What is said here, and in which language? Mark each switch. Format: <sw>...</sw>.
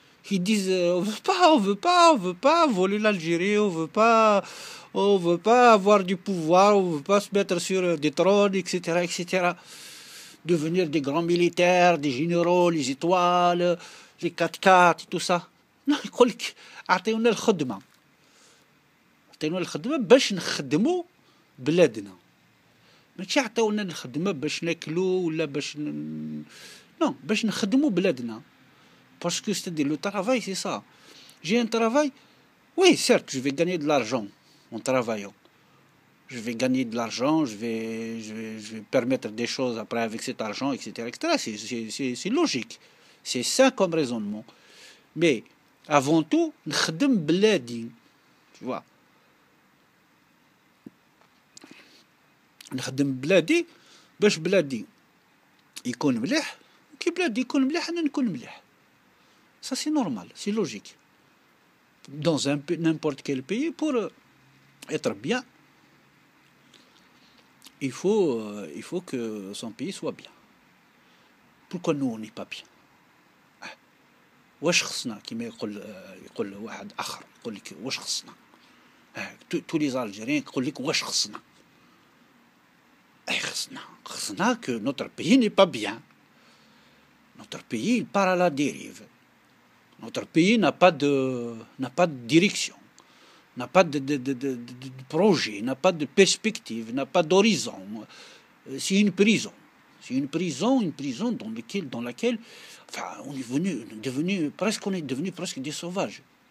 <fr>Ils disent on veut pas voler l'Algérie, on veut pas avoir du pouvoir, on veut pas se mettre sur des trônes, etc., etc. Devenir des grands militaires, des généraux, les étoiles, les 4x4 et tout ça. Non,</fr> <ar>يقول لك اعطيونا الخدمه باش نخدموا بلادنا. ماشي عطاونا الخدمه باش ناكلوا ولا باش</ar> <fr>non,</fr> <ar>باش نخدموا بلادنا.</ar> <fr>Parce que c'est-à-dire le travail, c'est ça. J'ai un travail, oui, certes, je vais gagner de l'argent en travaillant. Je vais gagner de l'argent, je vais permettre des choses après avec cet argent, etc., etc. C'est logique. C'est ça comme raisonnement. Mais avant tout,</fr> <ar>نخدم بلادي.</ar> <fr>Tu vois.</fr> <ar>نخدم بلادي باش بلادي يكون مليح. كي بلادي يكون مليح أنا نكون مليح.</ar> <fr>Ça c'est normal, c'est logique. Dans n'importe quel pays, pour être bien, il faut que son pays soit bien. Pourquoi nous on n'est pas bien?</fr> <ar>واش خصنا كما يقول واحد اخر يقول لك واش خصنا</ar> <fr>tous les Algériens</fr> <ar>يقول لك واش خصنا خصنا</ar> <fr>que notre pays n'est pas bien. Notre pays il part à la dérive. Notre pays n'a pas de direction, n'a pas de projet, n'a pas de perspective, n'a pas d'horizon. C'est une prison. C'est une prison dans laquelle enfin, on est devenu presque des sauvages.</fr>